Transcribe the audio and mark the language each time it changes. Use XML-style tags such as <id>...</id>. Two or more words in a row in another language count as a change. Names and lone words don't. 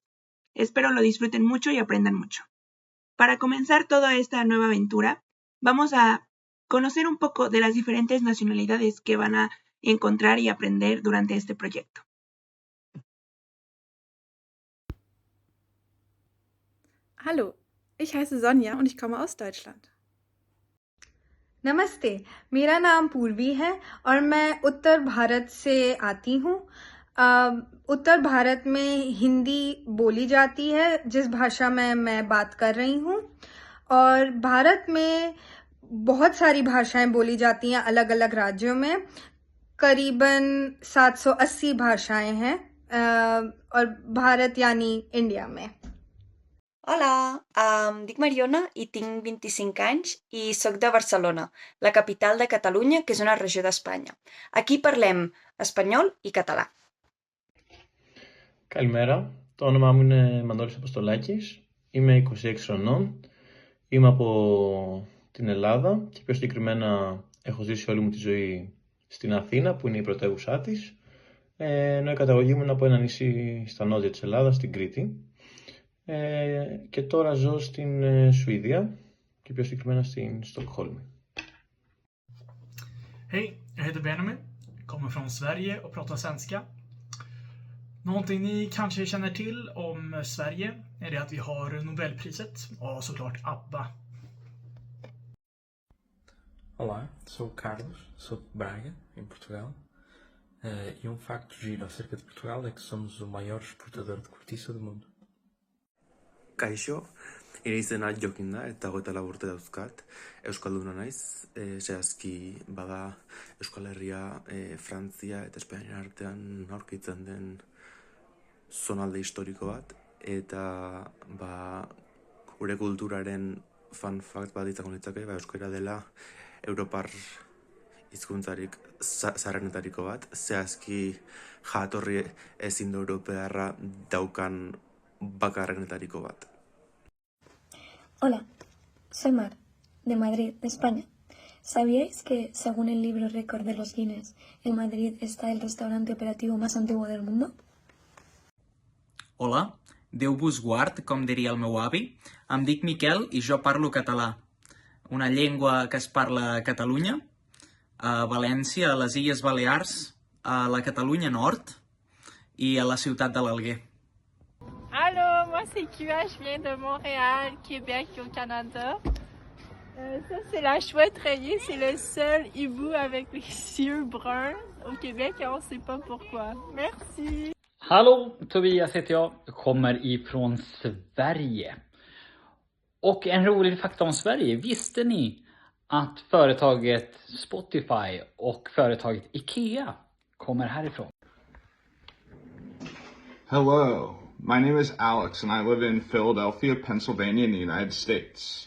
<es>Espero lo disfruten mucho y aprendan mucho. Para comenzar toda esta nueva aventura, vamos a conocer un poco de las diferentes nacionalidades que van a encontrar y aprender durante este proyecto.</es> <de>Hallo, ich heiße Sonja und ich komme aus Deutschland.</de> <hi>नमस्ते, मेरा नाम पूर्वी है और मैं उत्तर भारत से आती हूँ। उत्तर भारत में हिंदी बोली जाती है, जिस भाषा में मैं बात कर रही हूँ, और भारत में बहुत सारी भाषाएं बोली जाती हैं अलग अलग राज्यों में। करीबन 780 भाषाएं हैं और भारत यानी इंडिया में।</hi> <ca>Hola, dic Mariona i tinc 25 anys i sóc de Barcelona, la capital de Catalunya, que és una regió d'Espanya. Aquí parlem espanyol i català.</ca> <el>Καλημέρα, το όνομά μου είναι Μανώλης Αποστολάκης, είμαι 26 χρονών, είμαι από την Ελλάδα και πιο συγκεκριμένα έχω ζήσει όλη μου τη ζωή στην Αθήνα που είναι η πρωτεύουσά της, ενώ η καταγωγή μου είναι από ένα νησί στα νότια της Ελλάδας, στην Κρήτη, και τώρα ζω στην Σουηδία και πιο συγκεκριμένα στην Στοκχόλμη.</el> <sv>Hej, jag heter Benjamin, kommer från Sverige och pratar svenska. Någonting ni kanske känner till om Sverige är det att vi har Nobelpriset och såklart ABBA.</sv> <pt>Olá, sou o Carlos, sou de Braga, em Portugal. E facto giro acerca de Portugal é que somos o maior exportador de cortiça do mundo.</pt> <eu>Kaixo, nire izena Jokin da, eta 24 urte dauzkat, euskalduna naiz, zehazki bada Euskal Herria, Frantzia eta Espainia artean aurkitzen den zonalde historiko bat, eta gure kulturaren</eu> <en>fun fact</en> <eu>bat izango litzake, euskara dela Europar hizkuntzarik zaharrenetariko bat, zehazki jatorri ezin europearra daukan bakarrenetariko bat.</eu> <es>Hola, soy Mar, de Madrid, de España. ¿Sabíais que, según el libro récord de los Guinness, en Madrid está el restaurante operativo más antiguo del mundo?</es> <ca>Hola, Déu vos guard, com diria el meu avi. Em dic Miquel i jo parlo català, una llengua que es parla a Catalunya, a València, a les Illes Balears, a la Catalunya Nord i a la ciutat de l'Alguer.</ca> <fr>Allô, moi c'est QA, je viens de Montréal, Québec au Canada. Ça c'est la chouette rayée, c'est le seul hibou avec les yeux bruns au Québec et on sait pas pourquoi. Merci!</fr> <sv>Hallå, Tobias heter jag, kommer ifrån Sverige. Och en rolig fakta om Sverige, visste ni att företaget Spotify och företaget IKEA kommer härifrån?</sv> <en>Hello, my name is Alex and I live in Philadelphia, Pennsylvania in the United States.</en>